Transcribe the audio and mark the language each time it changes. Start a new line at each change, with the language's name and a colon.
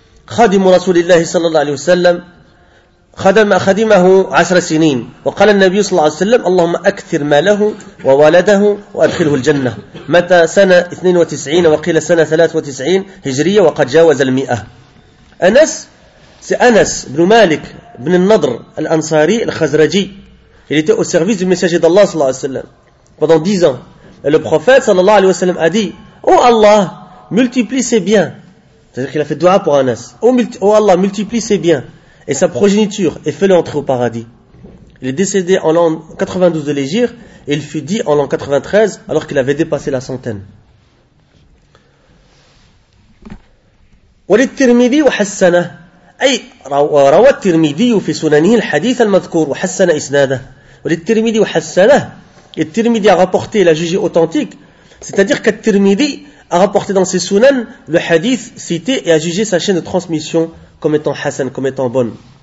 Arabic: خادم رسول الله صلى الله عليه وسلم خدمه 10 سنين وقال النبي صلى الله عليه وسلم اللهم أكثر ماله وولده وأدخله الجنة متى سنة 92 وقيل سنة 93 هجرية وقد جاوز 100. أنس
French: c'est Anas
Arabic: بن مالك بن النضر الأنصاري الخزرجي.
French: Il était au service du messager d'Allah
Arabic: صلى الله عليه وسلم
French: pendant 10 ans. Le prophète
Arabic: صلى الله عليه وسلم
French: a dit, oh Allah, multiplie ses biens. C'est-à-dire qu'il a fait dua pour Anas. Oh Allah, multiplie ses biens et sa progéniture et fais-le entrer au paradis. Il est décédé en l'an 92 de l'Hégire et il fut dit en l'an 93 alors qu'il avait dépassé la centaine.
Arabic: وللترمذي وحسنه أي روى الترمذي في سننه الحديث المذكور وحسن إسناده. وللترمذي وحسنه.
French: Et le Tirmidhi a rapporté, il a jugé authentique. C'est-à-dire que le Tirmidhi a rapporté dans ses sunan le hadith cité et a jugé sa chaîne de transmission comme étant hassan, comme étant bonne.